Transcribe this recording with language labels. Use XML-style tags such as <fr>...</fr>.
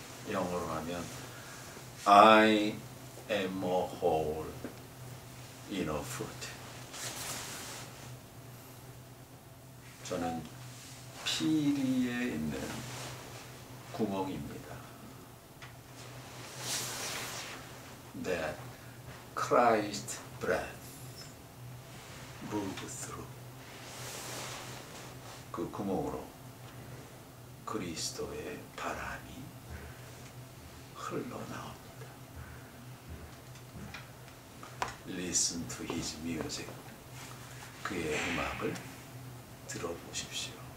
<ko>영어로 하면</ko> <en>I am a hole in a fruit.</en> <ko>저는 피리에 있는 구멍입니다.</ko> <en>That Christ's breath moves through.</en> <ko>그 구멍으로 그리스도의 바람이 흘러나옵니다.</ko> <en>Listen to his music.</en> <ko>그의 음악을 들어보십시오.</ko>